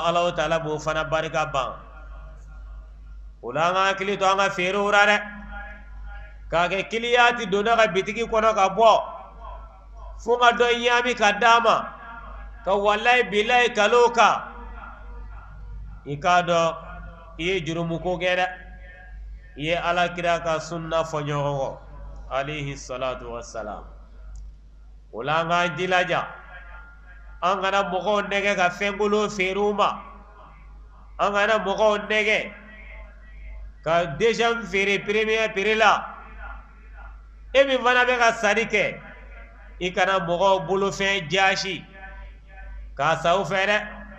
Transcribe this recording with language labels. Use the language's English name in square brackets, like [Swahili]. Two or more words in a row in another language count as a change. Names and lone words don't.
[Bambara] Alahu Taala b'o fana barika ban o la an ka hakili to an ka feerew la dɛ k'a kɛ kiliyanti donna ka bitigi kɔnɔ ka bɔ fo ka dɔ ɲami ka d'a ma ka [Arabic] والله بالله [Bambara] kal'o kan i k'a dɔn i ye jurumuko kɛ dɛ i ye Alakira ka sunna fɔ ɲɔgɔn kɔ [Arabic] عليه الصلاة والسلام [Bambara] o la an k'an jilaja an kana mɔgɔw nɛgɛ ka fɛnkolon feere u ma an kana mɔgɔw nɛgɛ ka deuxième feere [French] premier prix [Bambara] la e min fana bɛ ka sanni kɛ i kana mɔgɔw bolofɛn jaasi k'a sa u fɛ dɛ